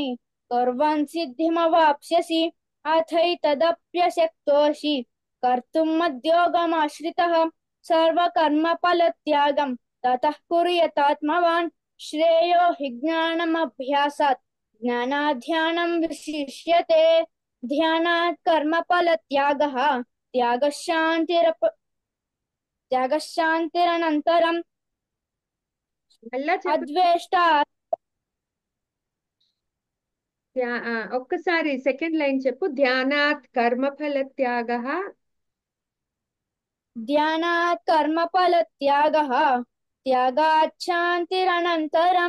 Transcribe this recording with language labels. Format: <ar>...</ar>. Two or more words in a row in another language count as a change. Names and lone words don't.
<sa>कुर्वन् सिद्धिमवाप्स्यसि अथैतदप्यशक्तोषि कर्तुं मद्योगमाश्रितः सर्वकर्मफलत्यागं ततः कुरु यतात्मवान् श्रेयो हि ज्ञानमभ्यासात् ज्ञानाध्यानं विशिष्यते ध्यानात् कर्मफलत्यागः त्यागशान्तिरनन्तरं</sa> <te>మళ్ళా చెప్పు.</te> <sa>అద్వేష్ట</sa> <te>ఒక్కసారి</te> <en>second line</en> <te>చెప్పు.</te> <sa>ధ్యానాత్ కర్మఫల త్యాగ. ధ్యానాత్ కర్మఫల త్యాగః త్యాగాత్ శాంతిరనంతరం</sa>